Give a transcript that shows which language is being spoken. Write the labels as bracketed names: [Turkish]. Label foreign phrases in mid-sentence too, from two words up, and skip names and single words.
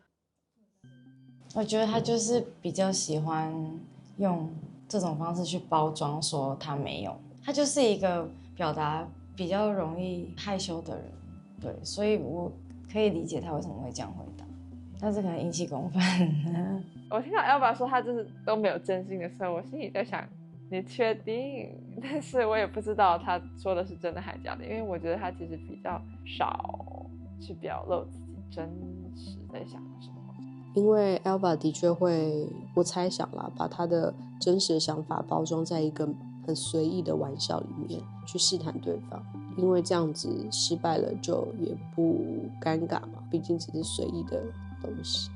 [Chinese] 我覺得他就是比較喜歡用這種方式去包裝，說他沒有，他就是一個表達比較容易害羞的人，對，所以我可以理解他為什麼會這樣回答，但是可能引起公憤。我聽到 Elva 說他就是都沒有真心的時候，我心裡在想，你確定？但是我也不知道他說的是真的還是假的，因為我覺得他其實比較少去表露自己真實在想什麼。因為 Elva 的確會，我猜想啦，把他的真實的想法包裝在一個很隨意的玩笑裡面去試探對方，因為這樣子失敗了就也不尷尬嘛，畢竟只是隨意的東西。